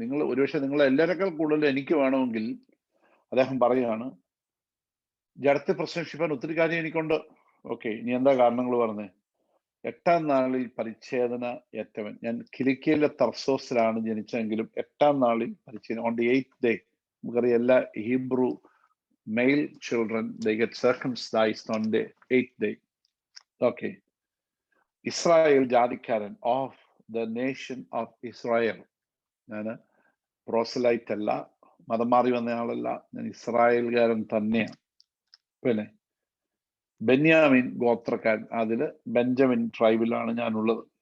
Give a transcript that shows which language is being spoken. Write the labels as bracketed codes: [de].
[ml] ഒരുപക്ഷെ നിങ്ങൾ എല്ലാവരെക്കാൾ കൂടുതൽ എനിക്ക് വേണമെങ്കിൽ, അദ്ദേഹം പറയുകയാണ്, ജഡത്തെ പ്രശംസിക്കാൻ ഒത്തിരി കാര്യം എനിക്കുണ്ട്. ഓക്കെ, ഇനി എന്താ കാരണങ്ങൾ പറഞ്ഞേ? 8-ാം നാളിൽ പരിച്ഛേദന ഏറ്റവൻ. ഞാൻ കിലിക്കിയിലെ തർസോസിലാണ് ജനിച്ചെങ്കിലും 8-ാം നാളിൽ പരിച്ഛേദന, [en] On the 8th day. [ml] നമുക്കറിയാം, എല്ലാ [en] Hebrew male children they get circumcised on the 8th day. [ml] Okay, Israel ജാതിക്കാരൻ, [en] Of the nation of Israel. [ml] ഞാൻ പ്രോസലൈറ്റ് അല്ല, മതം മാറി വന്ന ആളല്ല, ഞാൻ ഇസ്രായേൽകാരൻ തന്നെയാണ്. പിന്നെ ബെന്യാമിൻ ഗോത്രക്കാരൻ, അതില് ബെഞ്ചമിൻ ട്രൈബിലാണ് ഞാനുള്ളത്.